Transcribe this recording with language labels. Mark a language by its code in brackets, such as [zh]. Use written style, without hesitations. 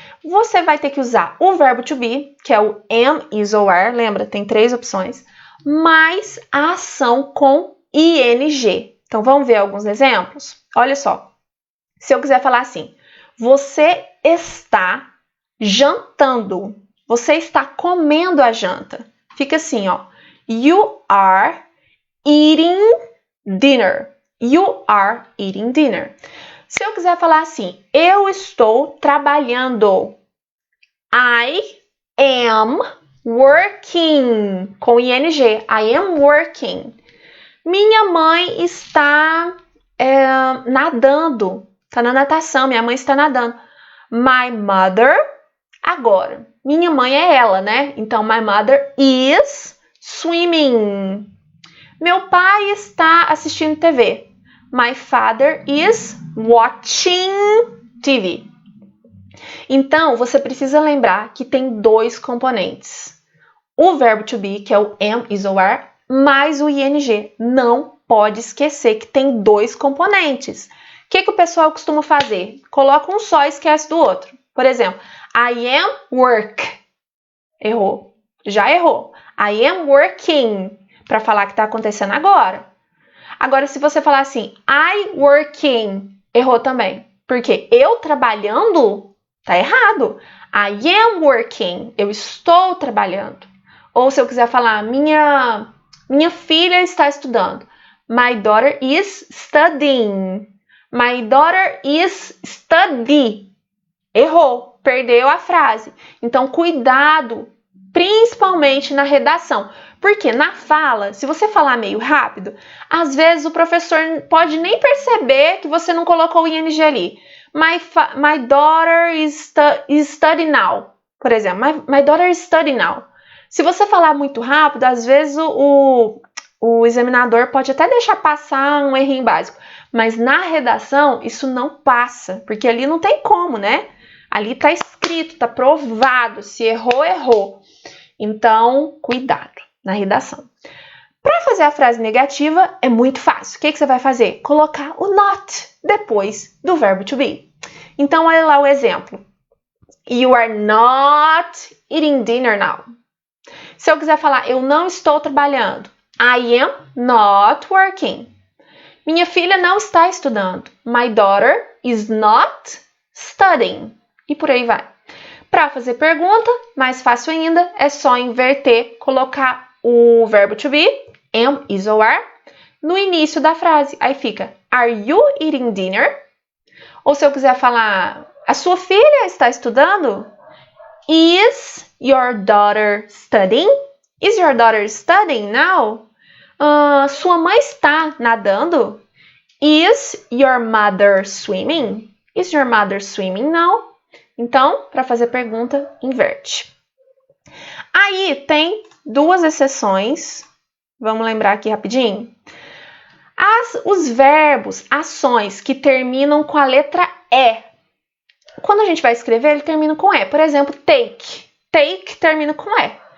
[pt] Você vai ter que usar o verbo to be, que é o am, is ou are, lembra? Tem 3 opções, mais a ação com ing. Então, vamos ver alguns exemplos? Olha só, se eu quiser falar assim, você está jantando, você está comendo a janta. Fica assim, ó, [en] you are eating dinner. You are eating dinner. [pt] Se eu quiser falar assim, eu estou trabalhando. [en] I am working. [pt] Com ing. [en] I am working. [pt] Minha mãe está nadando. Está na natação. Minha mãe está nadando. [en] My mother. [pt] Agora, minha mãe é ela, né? [en] Então, my mother is swimming. [pt] Meu pai está assistindo TV. [en] My father is watching TV. [pt] Então, você precisa lembrar que tem 2 componentes. O verbo to be, que é o am, is ou are, mais o ing. Não pode esquecer que tem 2 componentes. O que o pessoal costuma fazer? Coloca um só e esquece do outro. Por exemplo, [en] I am work. [pt] Errou. Já errou. [en] I am working. [pt] Para falar que está acontecendo agora. Agora, se você falar assim, [en] I working, [pt] errou também. Porque eu trabalhando, tá errado. [en] I am working, [pt] eu estou trabalhando. Ou se eu quiser falar, minha filha está estudando. [en] My daughter is studying. My daughter is study. [pt] Errou, perdeu a frase. Então, cuidado, principalmente na redação. Porque na fala, se você falar meio rápido, às vezes o professor pode nem perceber que você não colocou o ing ali. [en] My daughter is studying now. [pt] Por exemplo, [en] my daughter is studying now. [pt] Se você falar muito rápido, às vezes o examinador pode até deixar passar um errinho básico. Mas na redação, isso não passa. Porque ali não tem como, né? Ali está escrito, está provado. Se errou, errou. Então, cuidado na redação. Para fazer a frase negativa, é muito fácil. O que você vai fazer? Colocar o not depois do verbo to be. Então, olha lá o exemplo. [en] You are not eating dinner now. [pt] Se eu quiser falar, eu não estou trabalhando. [en] I am not working. [pt] Minha filha não está estudando. [en] My daughter is not studying. [pt] E por aí vai. Para fazer pergunta, mais fácil ainda, é só inverter, colocar o verbo to be, am, is ou are, no início da frase. Aí fica, [en] are you eating dinner? [pt] Ou se eu quiser falar, a sua filha está estudando? [en] Is your daughter studying? Is your daughter studying now? [pt] Sua mãe está nadando? [en] Is your mother swimming? Is your mother swimming now? [pt] Então, para fazer pergunta, inverte. Aí tem 2 exceções. Vamos lembrar aqui rapidinho. Os verbos, ações que terminam com a letra E. Quando a gente vai escrever, ele termina com E. Por exemplo, take. Take termina com E.